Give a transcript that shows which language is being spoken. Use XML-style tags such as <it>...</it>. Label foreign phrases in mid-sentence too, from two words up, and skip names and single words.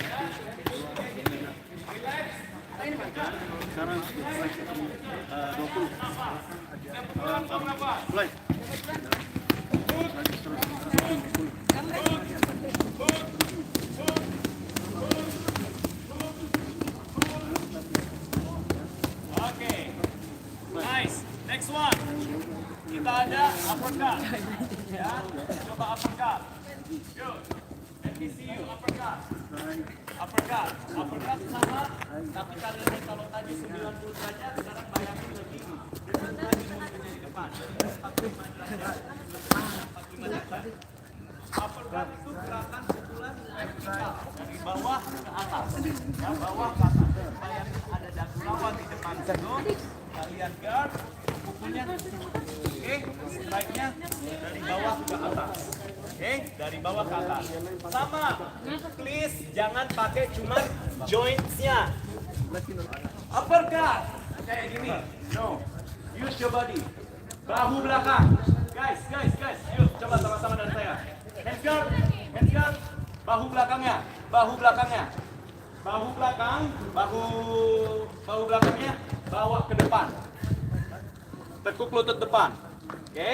<id>Mulai. Oke, nice.</id> <en>Next one,</en> <id>kita ada uppercut. Ya, coba uppercut. Yuk,</id> <en>let me see you uppercut.</en> <id>Uppercut, uppercut sama. Tapi kali ini kalau tadi 90 derajat, sekarang bayangin lebih di depan. 45 derajat. 45 derajat. Uppercut itu gerakan pukulan vertikal dari bawah ke atas. Ya, bawah ke atas. Bayangin ada dagu lawan di depan situ. Kalian guard, pukulnya. Oke, strike-nya dari bawah ke atas. Oke, dari bawah ke atas. Sama, please jangan pakai cuma joints-nya. Uppercut, kayak gini.</id> <en>No, use your body.</en> <id>Bahu belakang. Guys. Yuk, coba sama-sama dari saya. Handguard. Bahu belakangnya. Bahu belakangnya, bahu belakangnya bawa ke depan. Tekuk lutut depan. Oke.</id>